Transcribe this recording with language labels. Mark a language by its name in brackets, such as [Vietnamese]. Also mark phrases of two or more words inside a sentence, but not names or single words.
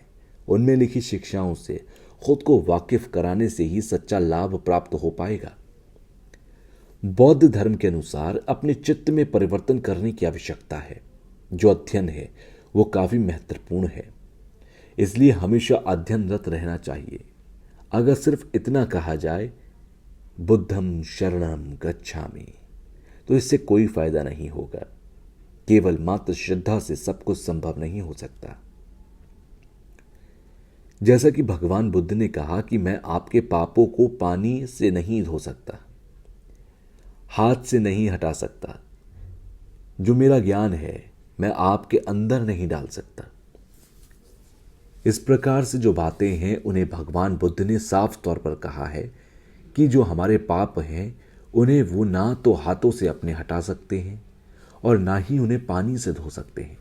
[Hindi] उनमें लिखी शिक्षाओं से खुद को वाकिफ कराने से ही सच्चा लाभ प्राप्त हो पाएगा। बौद्ध धर्म के अनुसार अपने चित्त में परिवर्तन करने की आवश्यकता है। जो अध्ययन है वो काफ़ी महत्वपूर्ण है, इसलिए हमेशा अध्ययनरत रहना चाहिए। अगर सिर्फ इतना कहा जाए [Pali] बुद्धम शरणम गच्छामि [Hindi] तो इससे कोई फायदा नहीं होगा। केवल मात्र श्रद्धा से सब कुछ संभव नहीं हो सकता। जैसा कि भगवान बुद्ध ने कहा कि मैं आपके पापों को पानी से नहीं धो सकता, हाथ से नहीं हटा सकता, जो मेरा ज्ञान है मैं आपके अंदर नहीं डाल सकता, इस प्रकार से जो बातें हैं उन्हें भगवान बुद्ध ने साफ तौर पर कहा है कि जो हमारे पाप हैं उन्हें वो ना तो हाथों से अपने हटा सकते हैं और ना ही उन्हें पानी से धो सकते हैं।